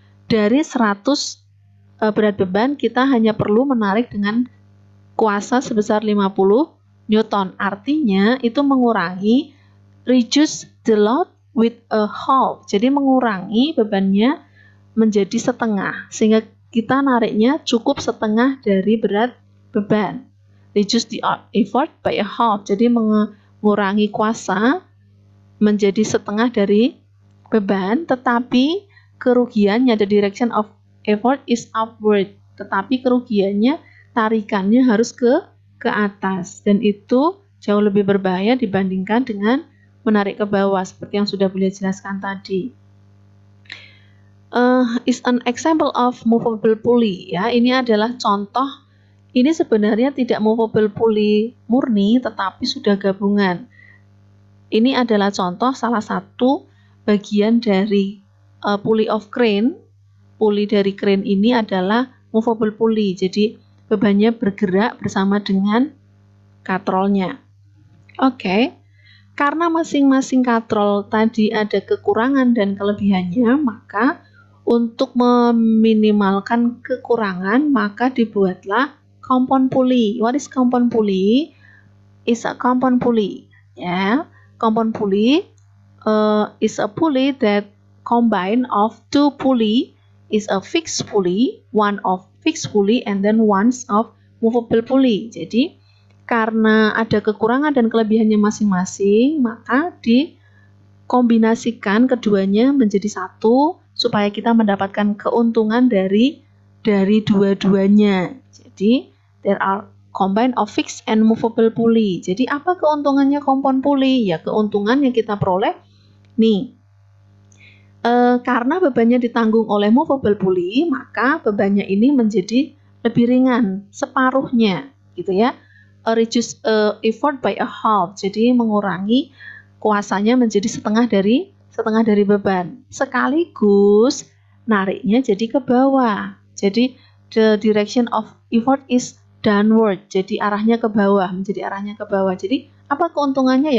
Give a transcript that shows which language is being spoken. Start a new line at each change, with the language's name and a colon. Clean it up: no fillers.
Indonesian: Dari 100 berat beban, kita hanya perlu menarik dengan kuasa sebesar 50 Newton. Artinya itu mengurangi,
English: reduce the load with a half.
Indonesian: Jadi mengurangi bebannya menjadi setengah, sehingga kita nariknya cukup setengah dari berat beban.
English: Reduce the effort by a half.
Indonesian: Jadi mengurangi kuasa menjadi setengah dari beban, tetapi kerugiannya,
English: the direction of effort is upward.
Indonesian: Tetapi kerugiannya, tarikannya harus ke atas, dan itu jauh lebih berbahaya dibandingkan dengan menarik ke bawah seperti yang sudah beliau jelaskan tadi.
English: Is an example of movable pulley, ya.
Indonesian: Ini adalah contoh. Ini sebenarnya tidak movable pulley murni, tetapi sudah gabungan. Ini adalah contoh salah satu bagian dari pulley of crane. Pulley dari crane ini adalah movable pulley. Jadi bebannya bergerak bersama dengan katrolnya. Oke. Karena masing-masing katrol tadi ada kekurangan dan kelebihannya, maka untuk meminimalkan kekurangan, maka dibuatlah compound pulley.
English: What is compound pulley? Is a compound pulley. Ya, compound pulley is a pulley that combine of 2 pulley, is a fixed pulley, one of fixed pulley and then one of movable pulley.
Indonesian: Jadi karena ada kekurangan dan kelebihannya masing-masing, maka dikombinasikan keduanya menjadi satu supaya kita mendapatkan keuntungan dari dua-duanya.
English: Jadi there are combine of fixed and movable pulley.
Indonesian: Jadi apa keuntungannya compound pulley? Ya, keuntungan yang kita peroleh nih. Karena bebannya ditanggung oleh movable pulley, maka bebannya ini menjadi lebih ringan, separuhnya, gitu ya.
English: Reduce effort by a half.
Indonesian: Jadi mengurangi kuasanya menjadi setengah dari beban. Sekaligus nariknya jadi ke bawah.
English: Jadi the direction of effort is downward.
Indonesian: Jadi arahnya ke bawah, menjadi arahnya ke bawah. Jadi apa keuntungannya?